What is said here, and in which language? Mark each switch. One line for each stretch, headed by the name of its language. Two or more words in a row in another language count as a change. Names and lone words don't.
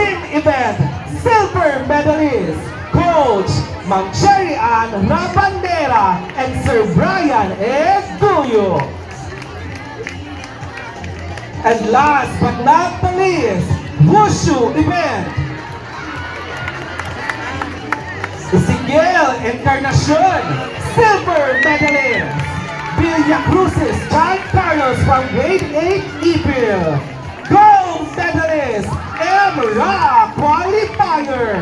English: Team event, silver medalist. Coach Ma'am Cherry Ann Rabandera, and Sir Brian Eguyo. And last but not the least, Wushu event. Ezequiel Encarnacion, silver medalist. Villa Cruces John Carlos from grade 8 Ipil. Gold medalist, Ra qualifier.